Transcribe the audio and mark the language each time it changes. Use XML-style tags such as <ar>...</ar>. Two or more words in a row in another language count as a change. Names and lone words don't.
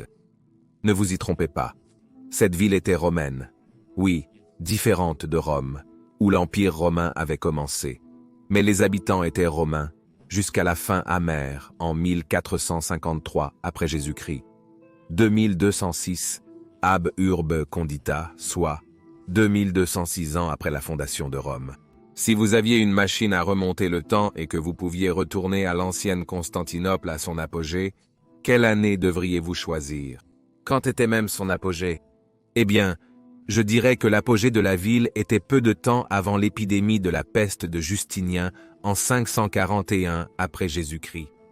<fr>Ne vous y trompez pas, cette ville était romaine, oui, différente de Rome, où l'Empire romain avait commencé. Mais les habitants étaient romains, jusqu'à la fin amère, en 1453 après Jésus-Christ. 2206,</fr> <la>ab urbe condita,</la> <fr>soit 2206 ans après la fondation de Rome. Si vous aviez une machine à remonter le temps et que vous pouviez retourner à l'ancienne Constantinople à son apogée, quelle année devriez-vous choisir? Quand était même son apogée? Eh bien, je dirais que l'apogée de la ville était peu de temps avant l'épidémie de la peste de Justinien en 541 après Jésus-Christ.</fr>